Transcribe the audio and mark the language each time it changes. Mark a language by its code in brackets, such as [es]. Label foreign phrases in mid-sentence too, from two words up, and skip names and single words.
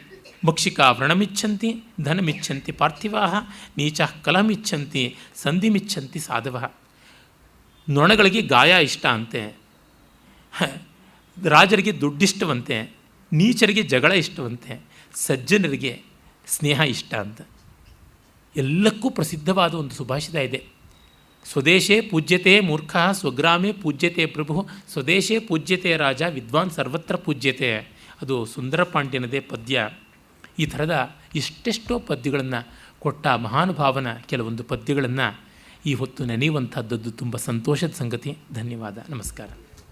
[sa] ಮಕ್ಷಿಕಾ ವ್ರಣಮಿಚ್ಛಂತಿ ಧನಮಿಚ್ಛಂತಿ ಪಾರ್ಥಿವಾಹ ನೀಚ ಕಲಮಿಚ್ಛಂತಿ ಸಂಧಿಮಿಚ್ಛಂತಿ ಸಾಧವ. [kn] ನೊಣಗಳಿಗೆ ಗಾಯ ಇಷ್ಟ ಅಂತೆ, ರಾಜರಿಗೆ ದುಡ್ಡಿಷ್ಟವಂತೆ, ನೀಚರಿಗೆ ಜಗಳ ಇಷ್ಟವಂತೆ, ಸಜ್ಜನರಿಗೆ ಸ್ನೇಹ ಇಷ್ಟ ಅಂತ. ಎಲ್ಲಕ್ಕೂ ಪ್ರಸಿದ್ಧವಾದ ಒಂದು ಸುಭಾಷಿತ ಇದೆ. [sa] ಸ್ವದೇಶೇ ಪೂಜ್ಯತೆ ಮೂರ್ಖ ಸ್ವಗ್ರಾಮೇ ಪೂಜ್ಯತೆ ಪ್ರಭು ಸ್ವದೇಶೇ ಪೂಜ್ಯತೆ ರಾಜ ವಿದ್ವಾನ್ ಸರ್ವತ್ರ ಪೂಜ್ಯತೆ. [kn] ಅದು ಸುಂದರ ಪಾಂಡ್ಯನದೇ ಪದ್ಯ. ಈ ಥರದ ಇಷ್ಟೆಷ್ಟೋ ಪದ್ಯಗಳನ್ನು ಕೊಟ್ಟ ಮಹಾನುಭಾವನ ಕೆಲವೊಂದು ಪದ್ಯಗಳನ್ನು ಈ ಹೊತ್ತು ನೆನೆಯುವಂಥದ್ದು ತುಂಬ ಸಂತೋಷದ ಸಂಗತಿ. ಧನ್ಯವಾದ, ನಮಸ್ಕಾರ.